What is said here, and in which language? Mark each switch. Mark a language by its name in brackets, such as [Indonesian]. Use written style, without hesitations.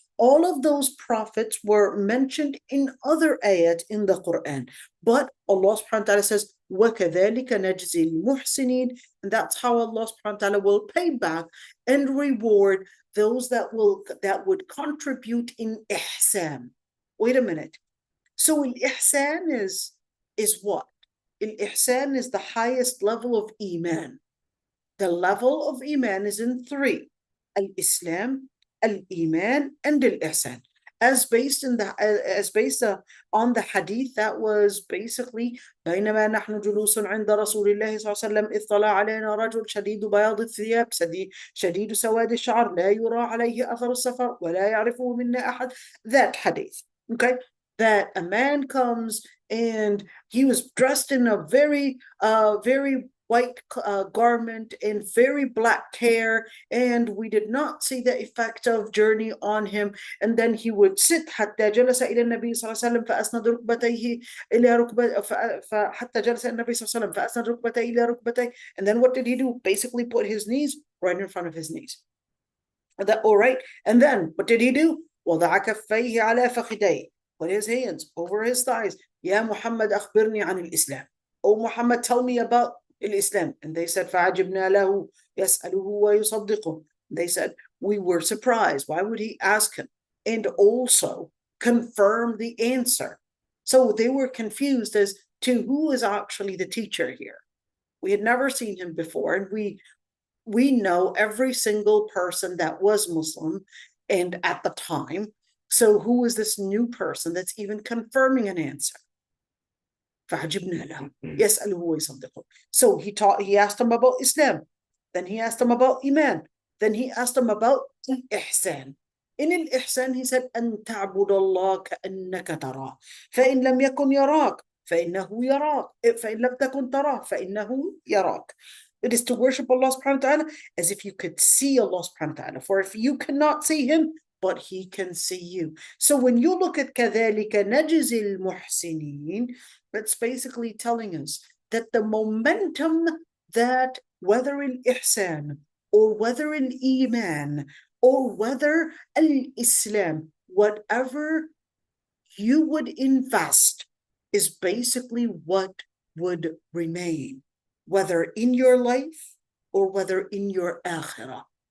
[English] All of those prophets were mentioned in other ayat in the Quran, but Allah subhanahu wa ta'ala says, [Arabic] وَكَذَلِكَ نَجْزِي الْمُحْسِنِينَ, [English] and that's how Allah subhanahu wa ta'ala will pay back and reward those that would contribute in ihsan. Wait a minute. So ihsan is what? Ihsan is the highest level of iman. The level of iman is in three: al-Islam, al-Iman, and al-Ihsan. As based on the hadith that was basically [Arabic] بينما نحن جلوس عند رسول الله صلى الله عليه وسلم اطلع علينا رجل شديد بياض الثياب شديد سواد الشعر لا يرى عليه أثر السفر ولا يعرفه منا أحد. [English] That hadith, okay, that a man comes and he was dressed in a very white garment and very black hair, and we did not see the effect of journey on him. And then he would sit [Arabic] حتى جلس إلى النبي صلى الله عليه وسلم فأسند ركبتيه إلى ركبتيه حتى جلس النبي صلى الله عليه وسلم فأسند ركبتيه إلى ركبتيه. [English] And then what did he do? Basically put his knees right in front of his knees. All right. And then what did he do? [Arabic] وضع كفيه على فخذيه. [English] Put his hands over his thighs. [Arabic] يا محمد أخبرني عن الإسلام. [English] Oh Muhammad, tell me about Islam. And they said, [Arabic] فَعَجِبْنَا لَهُ يَسْأَلُهُ وَيُصَدِّقُهُ. [English] They said, we were surprised. Why would he ask him? And also confirm the answer. So they were confused as to who is actually the teacher here. We had never seen him before, and we we know every single person that was Muslim and at the time. So who is this new person that's even confirming an answer? [Arabic] فعجبنا له يسأله ويصدقه. [English] So he asked him about Islam. Then he asked him about Iman. Then he asked him about Ihsan. [Arabic] In الإحسان [English] he said [Arabic] أن تعبد الله كأنك تراه فإن لم يكن يراك فإنه يراك فإن لم تكن تراه فإنه يراك. [English] It is to worship Allah subhanahu wa ta'ala as if you could see Allah subhanahu wa ta'ala. For if you cannot see him, but he can see you. So when you look at [Arabic] كذلك نجزي المحسنين, [English] that's basically telling us that the momentum that whether in ihsan or whether in iman or whether al-Islam, whatever you would invest is basically what would remain, whether in your life or whether in your akhirah.